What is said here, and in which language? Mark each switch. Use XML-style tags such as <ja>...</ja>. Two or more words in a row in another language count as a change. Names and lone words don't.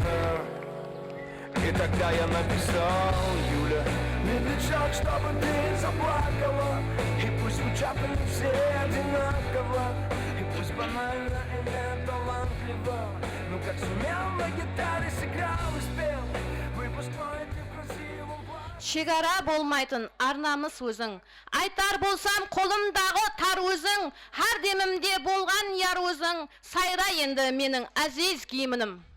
<ru>И тогда я написал: Юля, не печаль, чтобы ты заплакала. И пусть звучат они все одинаково. И пусть банально и не талантливо. Ну как сумел на гитаре сыграл и спел. Выпускной ты в красивом платье.</ru> <kk>Шекара болмайтын арнамыз өзің. Айтар болсам қолымдағы тар өзің. Har демімде болған яр өзің. Сайра енді менің әзиз киімінім.</kk>